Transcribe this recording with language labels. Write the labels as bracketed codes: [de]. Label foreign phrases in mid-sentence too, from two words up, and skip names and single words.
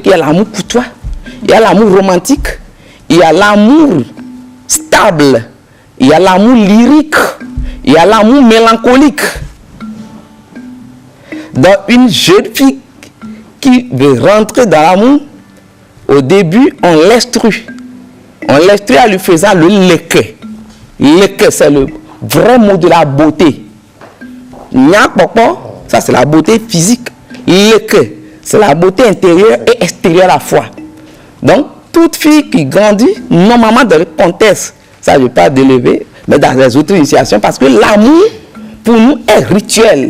[fr] Il y a l'amour courtois, il y a l'amour romantique, il y a l'amour stable, il y a l'amour lyrique, il y a l'amour mélancolique. Dans une jeune fille qui veut rentrer dans l'amour, au début, on l'instruit. On l'instruit en lui faisant le leke. Leke, c'est le vrai mot de la beauté. Nyakpokpo, ça c'est la beauté physique. Leke, c'est la beauté intérieure et extérieure à la fois. Donc, toute fille qui grandit, normalement dans le contexte, ça je ne vais pas d'élever, mais dans les autres initiations, parce que l'amour, pour nous, est rituel.